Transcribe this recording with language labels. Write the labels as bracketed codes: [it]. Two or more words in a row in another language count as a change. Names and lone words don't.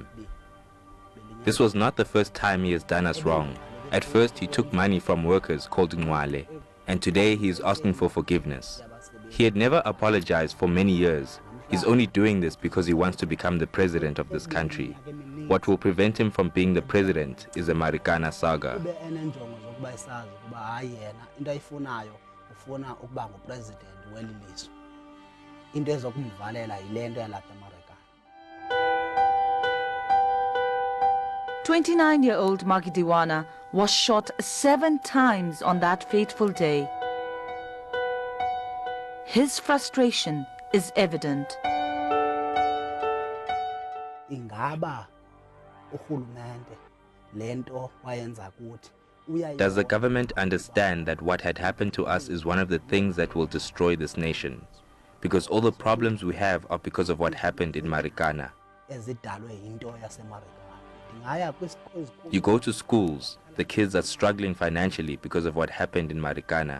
[en] This was not the first time he has done us wrong. At first, he took money from workers called Ngwale, and today he is asking for forgiveness. He had never apologized for many years. He's only doing this because he wants to become the president of this country. What will prevent him from being the president is the Marikana saga. [xh] Into ezokumvalela yile nto yalapha eMarikana. [en] 29-year-old Magidiwana was shot 7 times on that fateful day. His frustration is evident. [xh] Ingaba urhulumente lento wayenza kuthi [en] Does the government understand that what had happened to us is one of the things that will destroy this nation? Because all the problems we have are because of what happened in Marikana. You go to schools, the kids are struggling financially because of what happened in Marikana.